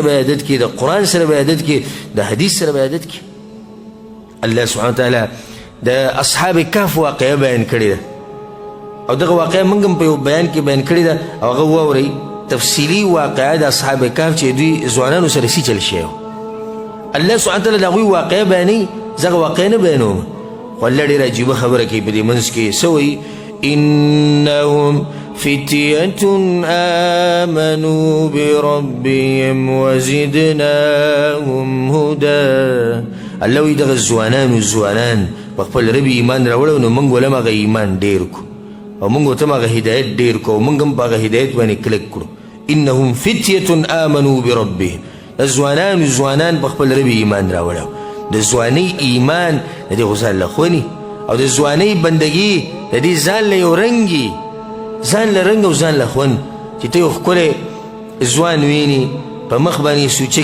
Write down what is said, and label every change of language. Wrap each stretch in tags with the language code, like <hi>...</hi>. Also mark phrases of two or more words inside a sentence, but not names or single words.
<ps>به عادت کې د قرآن سره به عادت کې د حدیث سره به عادت کې</ps> <ar>الله سبحانه وتعالی</ar> <ps>د اصحاب کهف واقعه بیان کړې ده او دغه واقعه موږ هم په یو بیان کې بیان کړې ده او هغه واورئ تفصیلي واقعه د اصحاب کهف چې دوی ځوانانو سره څه چل شوی</ps> <ar>الله سبحانه وتعالی</ar> <ps>د هغوی واقعه بیانوي زه هغه واقعه نه بیانوم خو الله ډېره عجیبه خبره کوي په دې منځ کې څه وایي</ps> <ar>انهم فتية آمنوا بربهم وزدناهم هدى</ar> <ps>الله وی دغه ځوانان په خپل رب ایمان راوړو نو موږ ولهم هغه ایمان ډېر کړو او موږ ورته هم هغه هدایت ډېر کړو او موږ هم په هغه هدایت باندې کلک کړو</ps> <ar>انهم فتية آمنوا بربهم</ar> <ps>ځوانان په خپل رب ایمان راوړو د ځوانۍ ایمان د دې خو ځان له ښوني او د ځوانۍ بندګي د دې ځان له یو رنګي ځان له رنګ او ځان له خوند چې ته یو ښکلی ځوان ویني په مخ باندې سوچه</ps>